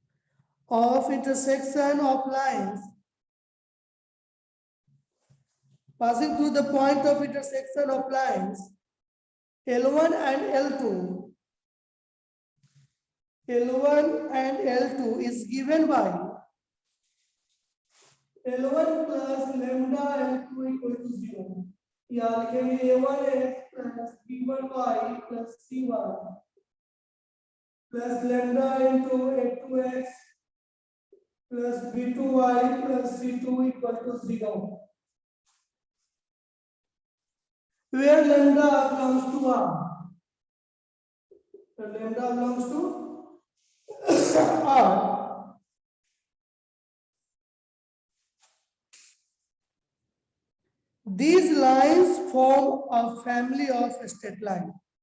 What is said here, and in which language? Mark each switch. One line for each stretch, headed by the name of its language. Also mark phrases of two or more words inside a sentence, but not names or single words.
English: of lines passing through the point of intersection of lines L1 and L2. L1 and L2 is given by L1 plus lambda L2 equal to 0.
Hindi: या लिखेंगे
English: A1x plus B1y plus C1 plus lambda into A2x plus B2y plus C2 equal to 0. Where lambda belongs to R. So lambda belongs to R. These lines form a family of straight lines.